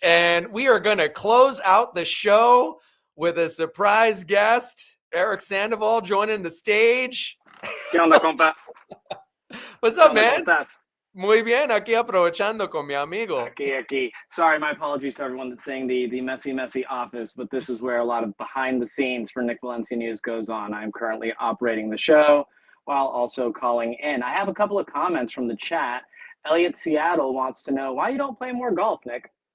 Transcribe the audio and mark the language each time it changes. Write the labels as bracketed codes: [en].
[en] And we are going to close out the show with a surprise guest, Eric Sandoval, joining the stage. [es] ¿Qué onda, compa? [en] What's up, man? [es] ¿Cómo estás? Muy bien, aquí aprovechando con mi amigo. Aquí. [en] Sorry, my apologies to everyone that's saying the messy office, but this is where a lot of behind the scenes for Nick Valencia News goes on. I'm currently operating the show while also calling in. I have a couple of comments from the chat. Elliot Seattle wants to know why you don't play more golf, Nick.